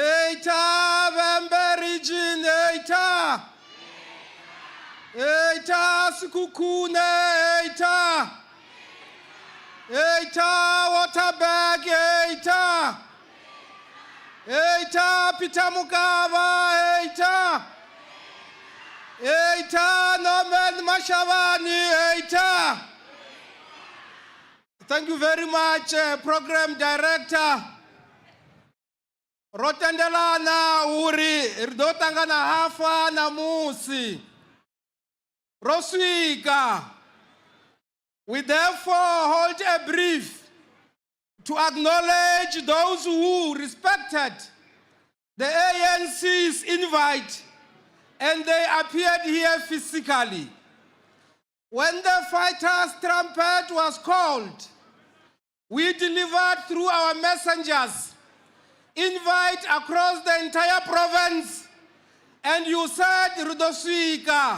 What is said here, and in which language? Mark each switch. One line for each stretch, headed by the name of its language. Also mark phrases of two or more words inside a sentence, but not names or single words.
English: Vembe region, 𝐿𝐮𝐬𝐜𝐫𝐿𝐻𝐿, Waterberg, Peter Mukaba, Norman Mashavani, Thank you very much, Program Director.
Venda: Rotendelana uri ridotangana hafa na musi. Roswika.
English: We therefore hold a brief to acknowledge those who respected the ANC's invite and they appeared here physically. When the fighters' trumpet was called, we delivered through our messengers invite across the entire province, and you said Rudoswika.